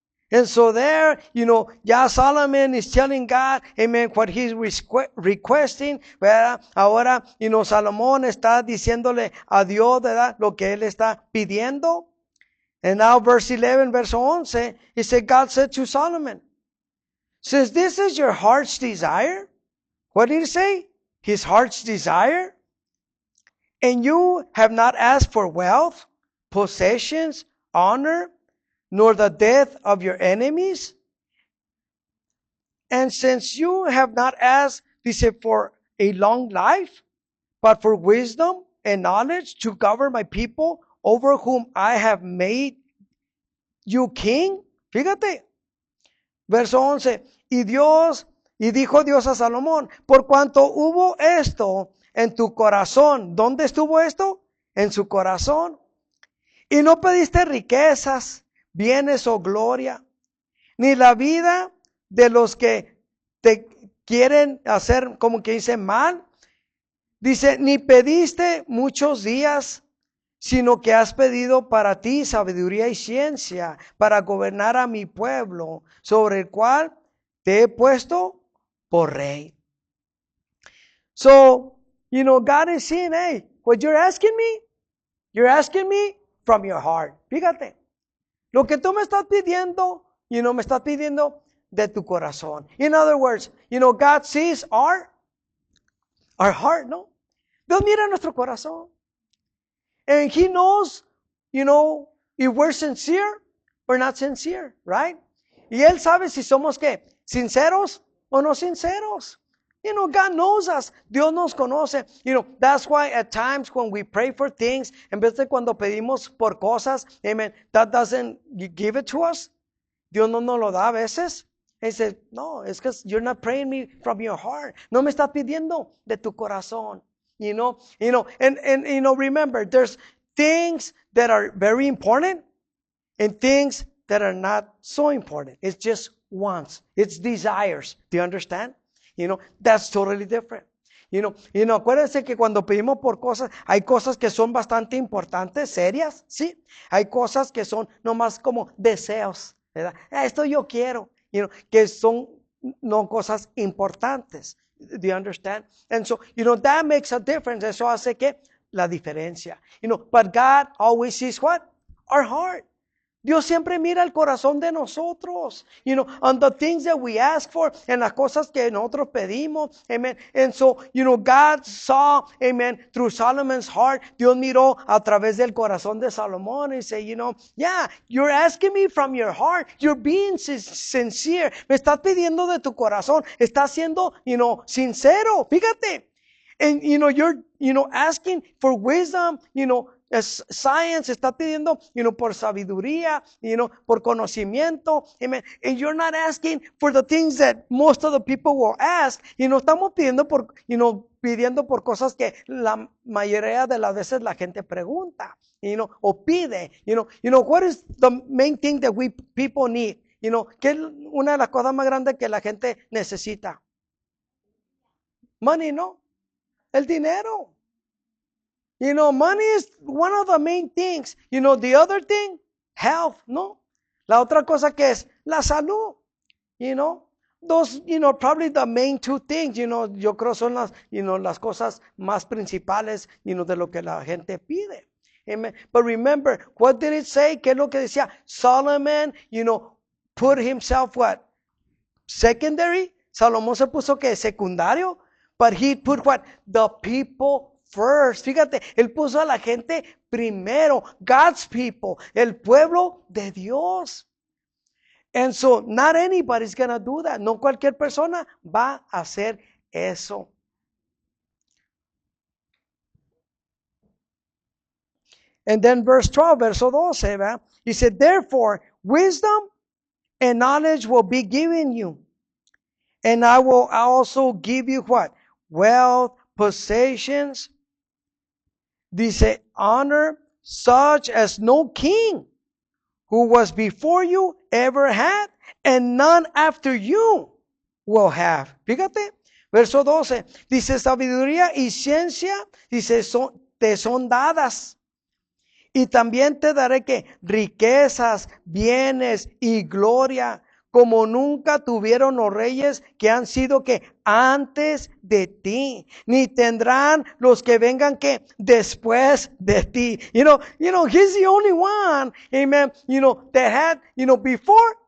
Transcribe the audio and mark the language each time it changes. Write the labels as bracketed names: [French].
[English] And so there, ya Solomon is telling God, amen, what he's requesting, [Spanish] ¿verdad? Ahora, Salomón está diciéndole a Dios, ¿verdad? Lo que él está pidiendo. [English] And now verse 11, [Spanish] verso 11, [English] he said, God said to Solomon, since this is your heart's desire, what did he say? His heart's desire. And you have not asked for wealth, possessions, honor, nor the death of your enemies. And since you have not asked, dice, for a long life, but for wisdom and knowledge to govern my people over whom I have made you king. [Spanish] Fíjate, verso 11, y dijo Dios a Salomón, por cuanto hubo esto en tu corazón. ¿Dónde estuvo esto? En su corazón. Y no pediste riquezas, bienes o gloria, ni la vida de los que te quieren hacer, como que dice, mal. Dice, ni pediste muchos días, sino que has pedido para ti sabiduría y ciencia para gobernar a mi pueblo, sobre el cual te he puesto por rey. [English] So, God is saying, hey, what you're asking me from your heart. [Spanish] Fíjate, lo que tú me estás pidiendo, me estás pidiendo de tu corazón. [English] In other words, God sees our heart, ¿no? [Spanish] Dios mira nuestro corazón. [English] And He knows, if we're sincere or not sincere, right? [Spanish] Y Él sabe si somos, ¿qué? Sinceros o no sinceros. [English] God knows us. [Spanish] Dios nos conoce. [English] That's why at times when we pray for things, [Spanish] en vez de cuando pedimos por cosas, [English] amen, that doesn't give it to us. [Spanish] Dios no nos lo da a veces. [English] He says, no, it's because you're not praying me from your heart. [Spanish] No me estás pidiendo de tu corazón. [English] And remember, there's things that are very important and things that are not so important. It's just wants. It's desires. Do you understand? That's totally different. [Spanish] Acuérdense que cuando pedimos por cosas, hay cosas que son bastante importantes, serias, ¿sí? Hay cosas que son nomás como deseos, ¿verdad? Esto yo quiero, que son no cosas importantes. [English] Do you understand? And so, that makes a difference. [Spanish] Eso hace que la diferencia. [English] But God always sees what? Our heart. [Spanish] Dios siempre mira el corazón de nosotros, [English] on the things that we ask for, [Spanish] en las cosas que nosotros pedimos, amen. [English] And so, God saw, amen, through Solomon's heart. [Spanish] Dios miró a través del corazón de Salomón y [English] say, yeah, you're asking me from your heart. You're being sincere. [Spanish] Me estás pidiendo de tu corazón. Estás siendo, sincero. Fíjate. [English] And, you're, asking for wisdom, science, [Spanish] está pidiendo, por sabiduría, por conocimiento. [English] Amen. And you're not asking for the things that most of the people will ask. [Spanish] Estamos pidiendo por cosas que la mayoría de las veces la gente pregunta, o pide. [English] What is the main thing that we people need? [Spanish] ¿Qué es una de las cosas más grandes que la gente necesita? Money, ¿no? El dinero. [English] Money is one of the main things. The other thing, health, ¿no? [Spanish] La otra cosa que es la salud. [English] Those, probably the main two things, [Spanish] yo creo son las cosas más principales, de lo que la gente pide. Amen. [English] But remember, what did it say? [Spanish] ¿Qué es lo que decía? [English] Solomon, put himself what? Secondary. [Spanish] Salomón se puso que secundario. [English] But he put what? The people first. [Spanish] Fíjate, él puso a la gente primero. [English] God's people. [Spanish] El pueblo de Dios. [English] And so, not anybody's gonna do that. [Spanish] No cualquier persona va a hacer eso. [English] And then verse 12, [Spanish] verso 12, ¿verdad? [English] He said, therefore, wisdom and knowledge will be given you. And I will also give you what? Wealth, possessions. Dice, honor, such as no king who was before you ever had, and none after you will have. [Spanish] Fíjate, verso 12, dice, sabiduría y ciencia, dice, te son dadas. Y también te daré que riquezas, bienes y gloria, como nunca tuvieron los reyes que han sido que antes de ti, ni tendrán los que vengan que después de ti. [English] You know, he's the only one, amen, that had, before